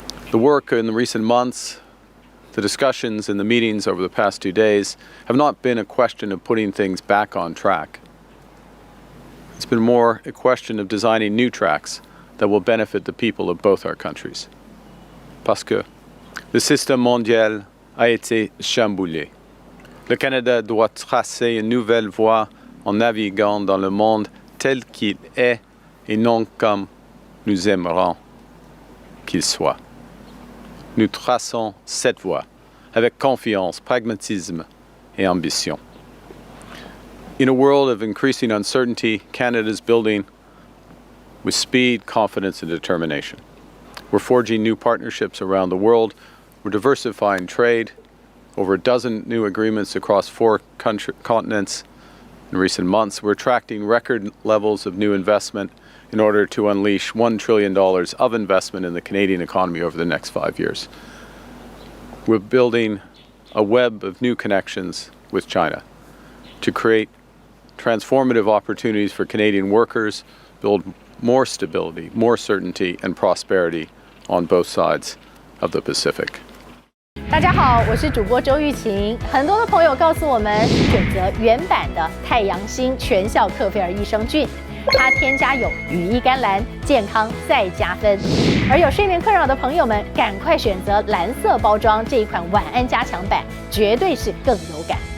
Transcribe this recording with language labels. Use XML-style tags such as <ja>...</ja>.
<en>The work in the recent months, the discussions and the meetings over the past 2 days have not been a question of putting things back on track. It's been more a question of designing new tracks that will benefit the people of both our countries.</en> <fr>Parce que le système mondial a été chamboulé. Le Canada doit tracer une nouvelle voie en naviguant dans le monde tel qu'il est et non comme nous aimerions qu'il soit. Nous traçons cette voie avec confiance, pragmatisme et ambition.</fr> <en>In a world of increasing uncertainty, Canada is building with speed, confidence, and determination. We're forging new partnerships around the world. We're diversifying trade, over a dozen new agreements across 4 continents in recent months. We're attracting record levels of new investment in order to unleash $1 trillion of investment in the Canadian economy over the next 5 years. We're building a web of new connections with China to create transformative opportunities for Canadian workers, build more stability, more certainty, and prosperity on both sides of the Pacific.</en> <zh>大家好，我是主播周玉琴。很多的朋友告诉我们，选择原版的太阳星全效克菲尔益生菌，它添加有羽衣甘蓝，健康再加分。而有睡眠困扰的朋友们，赶快选择蓝色包装这一款晚安加强版，绝对是更有感。</zh>